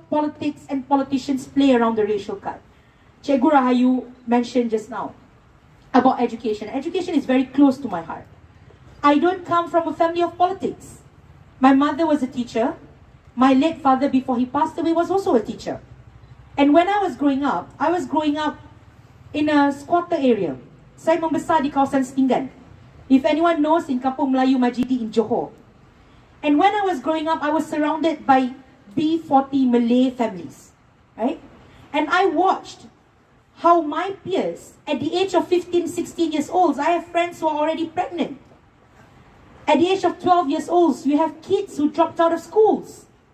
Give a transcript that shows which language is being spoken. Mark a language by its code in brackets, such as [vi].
[en] politics and politicians play around the racial card. Cikgu Rahayu mentioned just now about education. Education is very close to my heart. I don't come from a family of politics. My mother was a teacher. My late father, before he passed away, was also a teacher. And when I was growing up in a squatter area. [ms] Saya membesar di kawasan Setinggan. [en] If anyone knows, in Kampung Melayu Majidi in Johor. And when I was growing up, I was surrounded by B40 Malay families, right? And I watched how my peers, at the age of 15, 16 years old, I have friends who are already pregnant. At the age of 12 years old, you have kids who dropped out of schools.